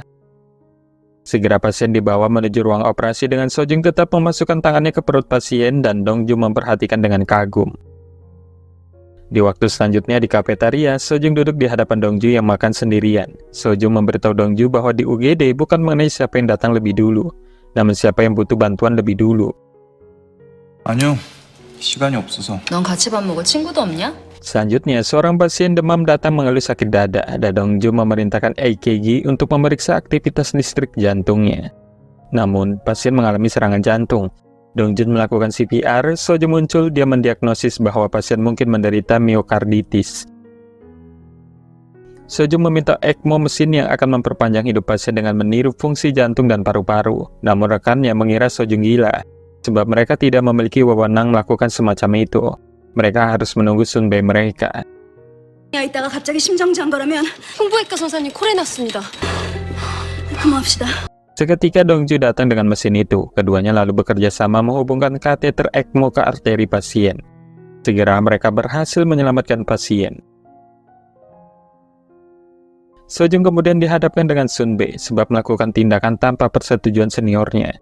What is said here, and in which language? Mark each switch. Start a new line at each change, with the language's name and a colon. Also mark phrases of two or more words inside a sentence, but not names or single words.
Indonesian: Segera pasien dibawa menuju ruang operasi dengan Sojun tetap memasukkan tangannya ke perut pasien dan Dongju memperhatikan dengan kagum. Di waktu selanjutnya di kafetaria, Sojun duduk di hadapan Dongju yang makan sendirian. Sojun memberitahu Dongju bahwa di UGD bukan mengenai siapa yang datang lebih dulu, namun siapa yang butuh bantuan lebih dulu.
Korean: 아니요, 시간이 없어서. 넌 같이 밥 먹을 친구도 없냐?
Indonesian: Selanjutnya, seorang pasien demam datang mengeluh sakit dada dan Dongju memerintahkan EKG untuk memeriksa aktivitas listrik jantungnya. Namun, pasien mengalami serangan jantung. Dongju melakukan CPR, Sojun muncul, dia mendiagnosis bahwa pasien mungkin menderita miokarditis. Sojun meminta ECMO mesin yang akan memperpanjang hidup pasien dengan meniru fungsi jantung dan paru-paru. Namun rekannya mengira Sojun gila, sebab mereka tidak memiliki wewenang melakukan semacam itu. Mereka harus menunggu sunbae mereka.
Korean: 이따가 갑자기 심정지한 거라면 흉부외과 선생님 콜 해놨습니다. 그만합시다.
Indonesian: Seketika Dongju datang dengan mesin itu. Keduanya lalu bekerja sama menghubungkan kateter ECMO ke arteri pasien. Segera mereka berhasil menyelamatkan pasien. Sojun kemudian dihadapkan dengan Sunbae sebab melakukan tindakan tanpa persetujuan seniornya.